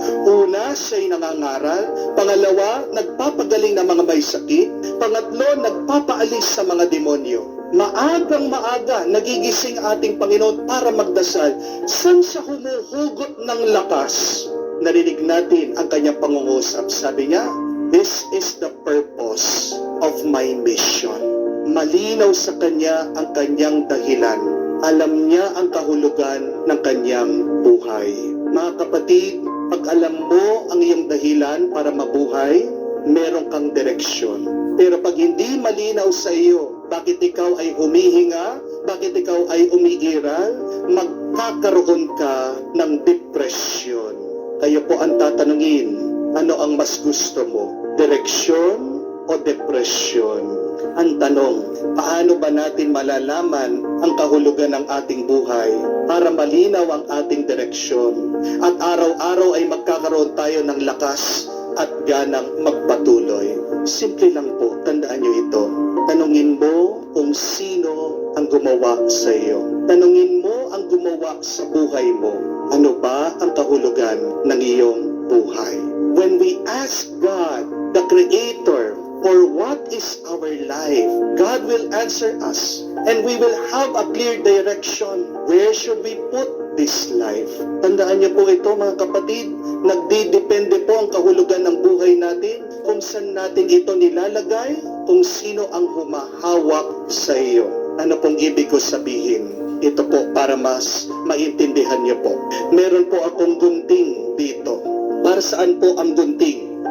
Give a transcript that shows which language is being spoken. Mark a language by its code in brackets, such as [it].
[tl] Una, siya'y nangangaral. Pangalawa, nagpapagaling ng mga may sakit. Pangatlo, nagpapaalis sa mga demonyo. Maagang maaga, nagigising ating Panginoon para magdasal. Saan siya humuhugot ng lakas? Narinig natin ang kanyang pangungusap. Sabi niya, [en] this is the purpose of my mission. [tl] Malinaw sa kanya ang kanyang dahilan. Alam niya ang kahulugan ng kanyang buhay. Mga kapatid, pag alam mo ang iyong dahilan para mabuhay, meron kang direksyon. Pero pag hindi malinaw sa iyo, bakit ikaw ay humihinga, bakit ikaw ay umiiral, magkakaroon ka ng depression. Kayo po ang tatanungin, ano ang mas gusto mo? Direksyon o depresyon? Ang tanong, paano ba natin malalaman ang kahulugan ng ating buhay para malinaw ang ating direksyon? At araw-araw ay magkakaroon tayo ng lakas at ganang magpatuloy. Simple lang po, tandaan nyo ito. Tanungin mo kung sino ang gumawa sa iyo. Tanungin mo ang gumawa sa buhay mo, ano ba ang kahulugan ng iyong buhay? [en] When we ask God, the Creator, for what is our life, God will answer us and we will have a clear direction. Where should we put this life? [tl] Tandaan niyo po ito mga kapatid, nagdidepende po ang kahulugan ng buhay natin kung saan natin ito nilalagay, kung sino ang humahawak sa iyo. Ano pong ibig ko sabihin? Ito po para mas maintindihan niyo po. Meron po akong gunting dito. Para saan po ang gunting?